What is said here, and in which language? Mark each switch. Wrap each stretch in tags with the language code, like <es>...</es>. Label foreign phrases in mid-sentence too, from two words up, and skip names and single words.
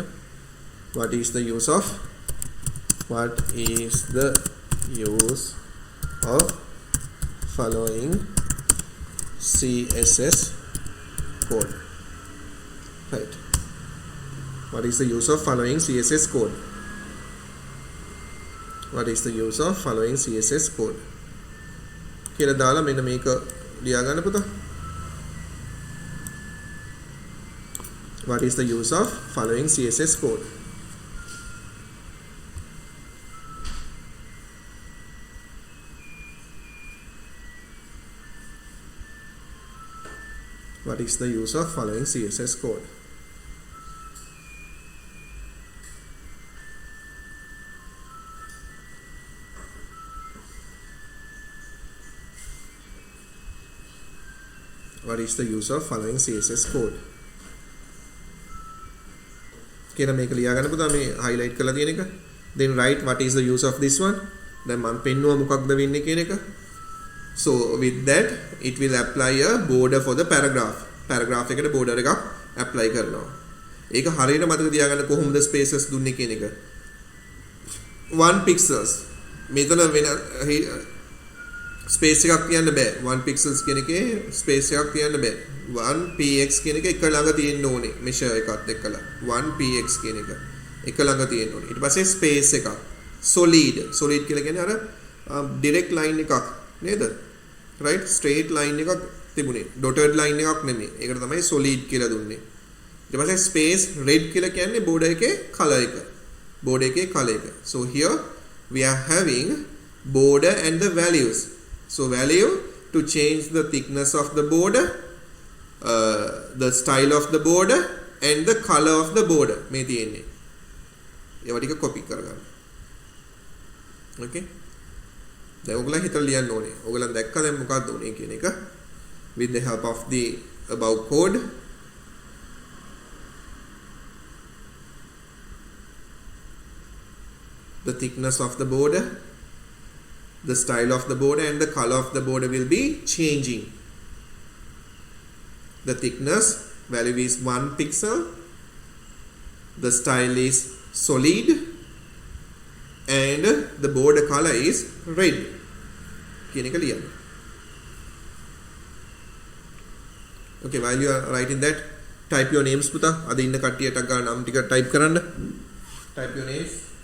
<en>What is the use of following CSS code? Right. What is the use of following CSS code? What is the use of following CSS code?</en> <si>කියලා දාලා මෙන්න මේක ලියා ගන්න පුතා.</si> <en>What is the use of following CSS code? What is the use of following CSS code? What is the use of following CSS code?</en> <si>කියලා මේක ලියා ගන්න පුතා මේ highlight කරලා තියෙන එක.</si> <en>Then write what is the use of this one.</en> <si>දැන් මම පෙන්නුවා මොකක්ද වෙන්නේ කියන එක.</si> <en>So with that it will apply a border for the paragraph.</en> <si>Paragraph එකට border එකක් apply කරනවා. ඒක හරියට මතක තියාගන්න කොහොමද spaces දුන්නේ කියන එක. 1 pixels. මෙතන වෙන space එකක් තියන්න බෑ. 1 pixels කියන එකේ space එකක් තියන්න බෑ. 1 px කියන එක එක ළඟ තියෙන්න ඕනේ. measure එකත් එක්කලා. 1 px කියන එක එක ළඟ තියෙන්න ඕනේ. ඊට පස්සේ space එකක්. solid කියලා කියන්නේ අර</si> <en>direct line</en> <si>එකක් නේද? right?</si> <en>straight line</en> <si>එකක් තිබුණේ.</si> <en>dotted line</en> <si>එකක් නෙමෙයි. ඒකට තමයි solid කියලා දුන්නේ. ඊට පස්සේ</si> <en>space red</en> <si>කියලා කියන්නේ border එකේ color එක. border එකේ color එක.</si> <en>So here we are having border and the values. So value to change the thickness of the border, the style of the border and the color of the border</en> <si>මේ තියෙන්නේ. ඒවා ටික copy කරගන්න. Okay? දැන් ඔයගොල්ලෝ හිතලා ලියන්න ඕනේ. ඔයගොල්ලන් දැක්කා දැන් මොකක්ද උනේ කියන එක.</si> <en>With the help of the above code, the thickness of the border, the style of the border and the color of the border will be changing. The thickness value is 1 pixel, the style is solid and the border color is red.</en> <si>කියන එක ලියන්න.</si> <en>Okay, while you are writing that, type your names පුතා.</en> <si>අද ඉන්න කට්ටියට ගන්න නම් ටික type කරන්න.</si> <en>Type your names.</en>